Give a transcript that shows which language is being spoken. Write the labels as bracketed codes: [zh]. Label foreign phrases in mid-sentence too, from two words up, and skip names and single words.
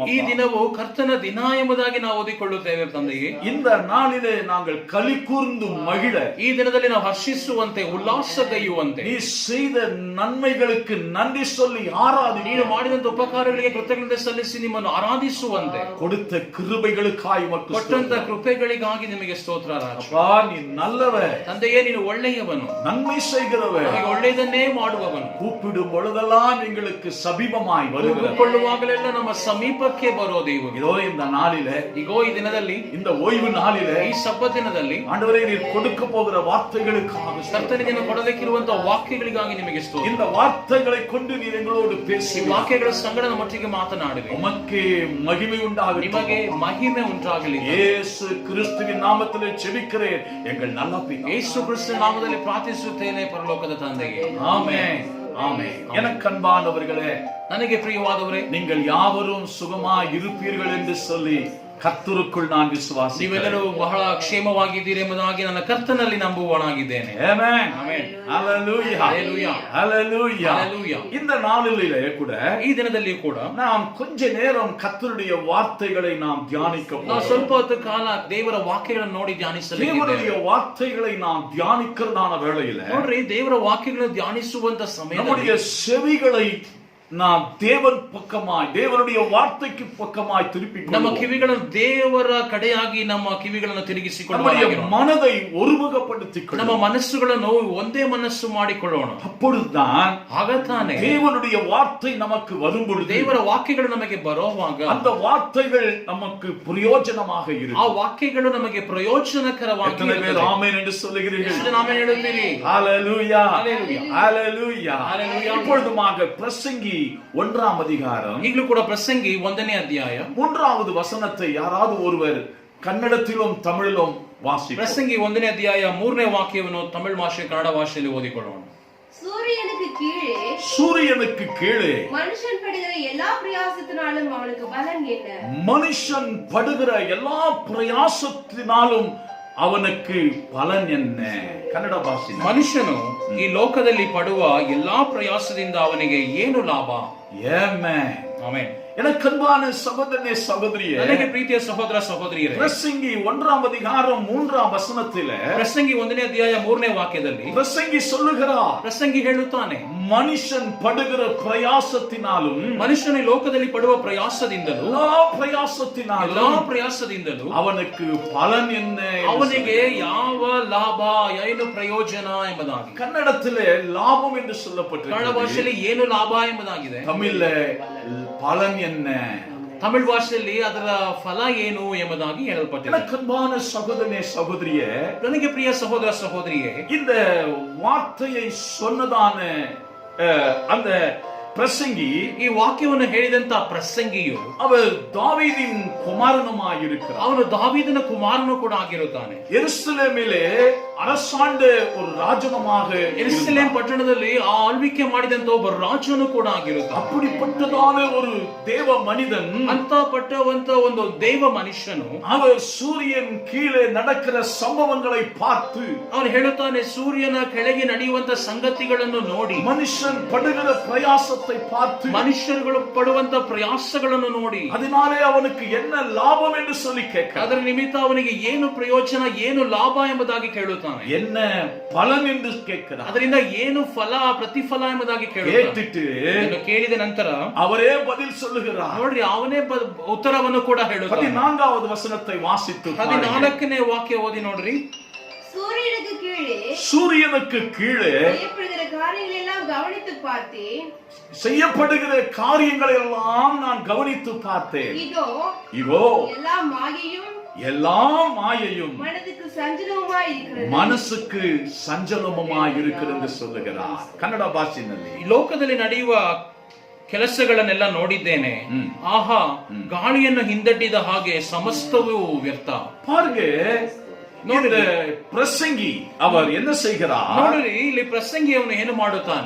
[kn] ಈ ದಿನವು ಕರ್ತನ ದಿನ ಎಂಬುದಾಗಿ ನಾವು ಓದಿಕೊಳ್ಳುತ್ತೇವೆ ತಂದೆಯೇ. [ta] இந்த நாளிலே நாங்கள் களி கூர்ந்து மகிழ, [kn] ಈ ದಿನದಲ್ಲಿ ನಾವು ಹರ್ಷಿಸುವಂತೆ, ಉಲ್ಲಾಸಗೈಯುವಂತೆ, [ta] நீ செய்த நன்மைகளுக்கு நன்றி சொல்லி ஆராதி, [kn] ನೀನು ಮಾಡಿದಂತ ಉಪಕಾರಗಳಿಗೆ ಕೃತಜ್ಞತೆ ಸಲ್ಲಿಸಿ ನಿಮ್ಮನ್ನು ಆರಾಧಿಸುವಂತೆ, [ta] கொடுத்த கிருபைகளுக்காய் உமக்கு [kn] ಕೊಟ್ಟಂತ ಕೃಪೆಗಳಿಗಾಗಿ ನಿಮಗೆ ಸ್ತೋತ್ರ. [ta] அப்பா, நீ நல்லவர், [kn] ತಂದೆಯೇ, ನೀನು ಒಳ್ಳೆಯವನು, [ta] நன்மை செய்கிறவர், [kn] ನಮಗೆ ಒಳ್ಳೆಯದನ್ನೇ ಮಾಡುವವನು. [ta] கூப்பிடும் பொழுதெல்லாம் எங்களுக்கு சமீபமாய் வருகிறார். [kn] ಕೂಗಿಕೊಳ್ಳುವಾಗಲೆಲ್ಲ ನಮ್ಮ ಸಮೀಪಕ್ಕೆ ಬರೋ ದೇವರು. [ta] இதோ இந்த நாளிலே, [kn] ಇಗೋ ಈ ದಿನದಲ್ಲಿ, [ta] இந்த ஓய்வு நாளிலே, [kn] ಈ ಸಬ್ಬತ್ ದಿನದಲ್ಲಿ [ta] ஆண்டவரே, நீர் கொடுக்க போகிற வார்த்தைகளுக்காக [kn] ಕರ್ತನಿಗೆ ನಾವು ಕೊಡಲಿಕ್ಕಿರುವಂತಹ ವಾಕ್ಯಗಳಿಗಾಗಿ ನಿಮಗೆ ಸ್ತೋತ್ರ. [ta] இந்த வார்த்தைகளை கொண்டு நீர் எங்களோடு [kn] ಈ [ta] பேசி [kn] ವಾಕ್ಯಗಳ ಸಂಗಡ ನಮ್ಮೊಟ್ಟಿಗೆ ಮಾತನಾಡಿರಿ. [ta] உமக்கு மகிமை உண்டாகட்டும். [kn] ನಿಮಗೆ ಮಹಿಮೆ ಉಂಟಾಗಲಿ. [ta] இயேசு கிறிஸ்துவின் நாமத்திலே ஜெபிக்கிறேன் எங்கள் நல்ல பிதாவே. [kn] ಯೇಸು ಕ್ರಿಸ್ತನ ನಾಮದಲ್ಲಿ ಪ್ರಾರ್ಥಿಸುತ್ತೇನೆ ಪರಲೋಕದ ತಂದೆಗೆ. [ta] ஆமென், ஆமென். எனக்கு அன்பானவர்களே, [kn] ನನಗೆ ಪ್ರಿಯವಾದವರೇ, [ta] நீங்கள் யாவரும் சுகமாய் இருப்பீர்கள் என்று சொல்லி கர்த்தருக்குள் நான் விசுவாசிக்கிறேன். [kn] ನೀವೆಲ್ಲರೂ ಬಹಳ ಕ್ಷೇಮವಾಗಿದ್ದೀರಿ ಎಂಬುದಾಗಿ ನನ್ನ ಕರ್ತನಲ್ಲಿ ನಂಬುವನಾಗಿದ್ದೇನೆ. [ta] ஆமென், [kn] ಆಮೆನ್. [ta] ஹalleluya, ஹalleluya, ஹalleluya. ஹalleluya. இந்த நாளிலே கூட [kn] ಈ ದಿನದಲ್ಲಿ ಕೂಡ [ta] நாம் கொஞ்ச நேரம் கர்த்தருடைய வார்த்தைகளை நாம் தியானிக்க [kn] ನಾವು [ta] போகிறோம். [kn] ಸ್ವಲ್ಪ ಹೊತ್ತು ಕಾಲ ದೇವರ ವಾಕ್ಯಗಳನ್ನು ನೋಡಿ ಧ್ಯಾನಿಸಲಿದ್ದೇವೆ. [ta] தேவனுடைய வார்த்தைகளை நாம் தியானிக்கிறதான வேளையில [kn] ನೋಡ್ರಿ, ದೇವರ ವಾಕ್ಯಗಳನ್ನು ಧ್ಯಾನಿಸುವಂತ ಸಮಯದಲ್ಲಿ [ta] நம்முடைய செவிகளை நாம் தேவன் பக்கமாய், தேவனுடைய வார்த்தைக்கு பக்கமாய் திருப்பி [kn] ನಮ್ಮ ಕಿವಿಗಳನ್ನು ದೇವರ ಕಡೆಯಾಗಿ ನಮ್ಮ ಕಿವಿಗಳನ್ನು ತಿರುಗಿಸಿಕೊಳ್ಳೋಣ. [ta] நம்முடைய மனதை ஒருமுகப்படுத்திக் [kn] ನಮ್ಮ [ta] கொள்ளும். [kn] ಮನಸ್ಸುಗಳನ್ನು ಒಂದೇ ಮನಸ್ಸು ಮಾಡಿಕೊಳ್ಳೋಣ. [ta] அப்பொழுதுதான் [kn] ಹಾಗತಾನೆ [ta] தேவனுடைய வார்த்தை நமக்கு வரும் பொழுது [kn] ದೇವರ ವಾಕ್ಯಗಳು ನಮಗೆ ಬರುವಾಗ [ta] அந்த வார்த்தைகள் நமக்கு பிரயோஜனமாக [kn] ಆ [ta] இருக்கும். [kn] ವಾಕ್ಯಗಳು ನಮಗೆ ಪ್ರಯೋಜನಕರವಾಗಿ [ta] எத்தனை பேர் ஆமென் என்று சொல்லுகிறீர்கள்? [kn] ಎಷ್ಟು ನಾವೇ ಹೇಳುತ್ತೀರಿ? [ta] ஹalleluya, ஹalleluya, ஹalleluya. ஹalleluya. இப்பொழுதுமாக பிரசங்கி 1ஆம் அதிகாரம் [kn] ಈಗಲೂ ಕೂಡ ಪ್ರಸಂಗಿ 1ನೇ ಅಧ್ಯಾಯ [ta] 3வது வசனத்தை யாராவது ஒருவர் கன்னடத்திலும் தமிழிலும் வாசிப்போம். [kn] ಪ್ರಸಂಗಿ 1ನೇ ಅಧ್ಯಾಯ 3ನೇ ವಾಕ್ಯವನ್ನು ತಮಿಳು ಭಾಷೆ ಕನ್ನಡ ಭಾಷೆಯಲ್ಲಿ ಓದಿಕೊಳ್ಳೋಣ. [ta] சூரியனுக்கு கீழே மனுஷன் படுகிற எல்லா பிரயாசத்தினாலும் அவனுக்கு பலன் என்ன? மனுஷன் படுகிற எல்லா பிரயாசத்தினாலும் அவனுக்கு பலன் என்ன? [kn] ಕನ್ನಡ ಭಾಷೆ. ಮನುಷ್ಯನು ಈ ಲೋಕದಲ್ಲಿ ಪಡುವ ಎಲ್ಲಾ ಪ್ರಯಾಸದಿಂದ ಅವನಿಗೆ ಏನು ಲಾಭ? ಆಮೆನ್. [ta] எனக்கு அன்பான சகோதரனே சகோதரியே, [kn] ನನಗೆ ಪ್ರೀತಿಯ ಸಹೋದರ ಸಹೋದರಿಯರೇ, [ta] பிரசங்கி 1ஆம் அதிகாரம் 3ஆம் வசனத்திலே [kn] ಪ್ರಸಂಗಿ 1ನೇ ಅಧ್ಯಾಯ 3ನೇ ವಾಕ್ಯದಲ್ಲಿ [ta] பிரசங்கி சொல்லுகிறார், [kn] ಪ್ರಸಂಗಿ ಹೇಳುತ್ತಾನೆ, [ta] மனுஷன் படுகிற பிரயாசத்தினாலும், [kn] ಮನುಷ್ಯನ ಲೋಕದಲ್ಲಿ ಪಡುವ ಪ್ರಯಾಸದಿಂದಲೂ [ta] எல்லா பிரயாசத்தினாலும் ಅವனுக்கு பலன் என்ன? [kn] ಅವನಿಗೆ ಯಾವ ಲಾಭ, ಏನು ಪ್ರಯೋಜನ ಎಂಬುದಾಗಿ. [ta] கன்னடத்திலே லாபம் என்று [kn] ಕನ್ನಡ [ta] சொல்லப்பட்டிருக்கிறது. [kn] ಭಾಷೆಯಲ್ಲಿ ಏನು ಲಾಭ ಎಂಬುದಾಗಿದೆ. [ta] தமிழ்ல பலன் என்ன? [kn] ತಮಿಳ್ ಭಾಷೆಯಲ್ಲಿ ಅದರ ಫಲ ಏನು ಎಂಬುದಾಗಿ ಹೇಳಲ್ಪಟ್ಟಿದೆ. [ta] எனக்கு அன்பான சகோதரனே சகோதரியே, [kn] ನನಗೆ ಪ್ರಿಯ ಸಹೋದರ ಸಹೋದರಿಯೇ, [ta] இந்த வார்த்தையை சொன்னதான அந்த பிரசங்கி [kn] ಈ ವಾಕ್ಯವನ್ನು ಹೇಳಿದಂತ ಪ್ರಸಂಗಿಯು [ta] அவர் தாவீதின் குமாரனுமாயிருக்கிறார். [kn] ಅವನು ದಾವೀದನ ಕುಮಾರನು ಕೂಡ ಆಗಿರುತ್ತಾನೆ. [ta] எருசலேமிலே அரசாண்ட ஒரு ராஜனமாக [kn] ಯೆರೂಸಲೇಮ್ ಪಟ್ಟಣದಲ್ಲಿ ಆಳ್ವಿಕೆ ಮಾಡಿದಂತ ಒಬ್ಬ ರಾಜನು ಕೂಡ ಆಗಿರುತ್ತಾನೆ. [ta] அப்படிப்பட்டதான ஒரு தேவ மனிதன், [kn] ಅಂತ ಪಟ್ಟವಂತ ಒಂದು ದೇವ ಮನುಷ್ಯನು, [ta] அவர் சூரியன் கீழே நடக்கிற சம்பவங்களை பார்த்து [kn] ಅವನು ಹೇಳುತ್ತಾನೆ, ಸೂರ್ಯನ ಕೆಳಗೆ ನಡೆಯುವಂತ ಸಂಗತಿಗಳನ್ನು ನೋಡಿ, [ta] மனுஷன் படுகிற பிரயாசத்தை பார்த்து [kn] ಮನುಷ್ಯರುಗಳು ಪಡುವಂತ ಪ್ರಯಾಸಗಳನ್ನು ನೋಡಿ, [ta] அதனாலே அவனுக்கு என்ன லாபம் என்று சொல்லி கேட்க, [kn] ಅದರ ನಿಮಿತ್ತ ಅವನಿಗೆ ಏನು ಪ್ರಯೋಜನ, ಏನು ಲಾಭ ಎಂಬುದಾಗಿ ಕೇಳುತ್ತಾನೆ. [ta] என்ன பலன் என்று கேட்கிறார். [kn] ಅದರಿಂದ ಏನು ಫಲ, ಪ್ರತಿಫಲ ಎಂಬುದಾಗಿ [ta] கேட்டுட்டு [kn] ಕೇಳಿದ ನಂತರ [ta] அவரே பதில் சொல்லுகிறார். [kn] ನೋಡ್ರಿ, ಅವನೇ ಉತ್ತರವನ್ನು ಕೂಡ ಹೇಳುತ್ತಾನೆ. [ta] 14வது ವಚನத்தை வாசித்து [kn] 14ನೇ ವಾಕ್ಯ ಓದಿ ನೋಡ್ರಿ. [ta] சூரியனுக்கு கீழே சூரியனுக்கு கீழே செய்யப்படுகிற காரியங்களை எல்லாம் கவனித்து பார்த்தேன். செய்யப்படுகிற காரியங்களை எல்லாம் நான் கவனித்து பார்த்தேன். இதோ எல்லாம் மாயையும் மனதுக்கு சஞ்சலமாய் இருக்கிறது, மனசுக்கு சஞ்சலமாய் இருக்கிறது சொல்லுகிறார். [kn] ಕನ್ನಡ ಭಾಷೆಯಲ್ಲಿ ಈ ಲೋಕದಲ್ಲಿ ನಡೆಯುವ ಕೆಲಸಗಳನ್ನೆಲ್ಲ ನೋಡಿದ್ದೇನೆ, ಆಹಾ ಗಾಳಿಯನ್ನು ಹಿಂದಟ್ಟಿದ ಹಾಗೆ ಸಮಸ್ತವೂ ವ್ಯರ್ಥ. [ta] பாருங்க, இந்த பிரசங்கி அவர் என்ன செய்கிறார்? [kn] ನೋಡ್ರಿ, ಇಲ್ಲಿ ಪ್ರಸಂಗಿ ಅವನು ಏನು ಮಾಡುತ್ತಾನೆ?